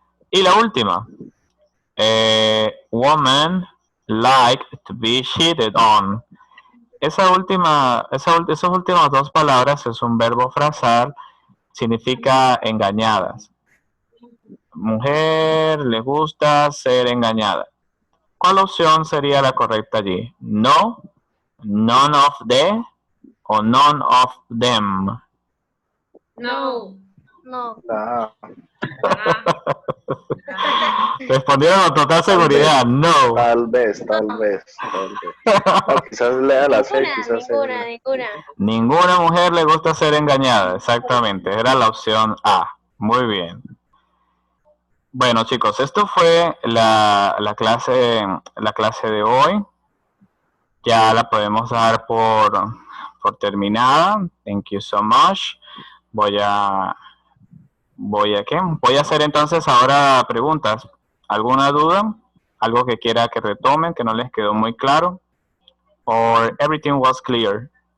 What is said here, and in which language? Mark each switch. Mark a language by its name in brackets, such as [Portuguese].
[English] Y la última, woman like to be cheated on. [Spanish] Esos últimas dos palabras es un verbo frasal, significa engañadas. Mujer le gusta ser engañada. ¿Cuál opción sería la correcta allí? [English] No, none of the o none of them. [Spanish] no. No. La A. Respondieron con total seguridad, no. Tal vez. No, quizás lea la C, quizás Ninguna. Ninguna mujer le gusta ser engañada, exactamente, era la opción A. Muy bien. Bueno, chicos, esto fue la clase de hoy. Ya la podemos dar por terminada. [English] Thank you so much. [Spanish] Voy a hacer entonces ahora preguntas. ¿Alguna duda? ¿Algo que quiera que retomen, que no les quedó muy claro? [English] Or everything was clear?